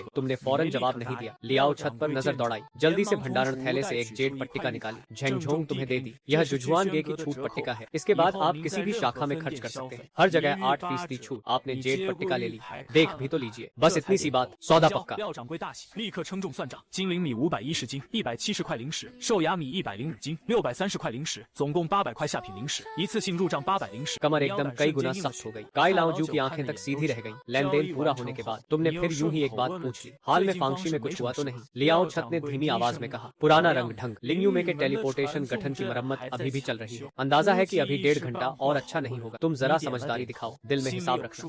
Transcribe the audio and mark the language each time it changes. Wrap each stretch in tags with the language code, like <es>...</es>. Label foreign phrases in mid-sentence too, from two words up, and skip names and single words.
<hi>तुमने फौरन जवाब नहीं दिया। लियाओ छत पर नजर दौड़ाई। जल्दी से भंडारण थैले से एक जेड पट्टिका निकाली। झेंगझोंग तुम्हें दे दी। यह जुझुआन गे की छूट पट्टिका है। इसके बाद आप किसी भी शाखा में खर्च कर सकते हैं। हर जगह 8% छूट। आपने जेड पट्टिका ले ली, देख भी तो लीजिए। बस इतनी सी बात, सौदा पक्का।</hi> <zh>廖掌柜大喜，立刻称重算账。金灵米510斤，170块零食；瘦芽米105斤，630块零食，总共800块下品零食，一次性入账800零食。</zh> <hi>कमर एकदम कई गुना सख्त हो गई। काई लाओजू की आंखें तक सीधी रह गईं। लेन देन पूरा होने के बाद तुमने फिर यूं ही एक बात पूछ ली, हाल में फांगशी में कुछ हुआ तो नहीं? लियाओ छत ने धीमी आवाज में कहा, पुराना रंग ढंग। लिंगयू में के टेलीपोर्टेशन गठन की मरम्मत अभी भी चल रही है। अंदाजा है कि अभी 1.5 घंटा और अच्छा नहीं होगा। तुम जरा समझदारी दिखाओ, दिल में हिसाब रखना।</hi>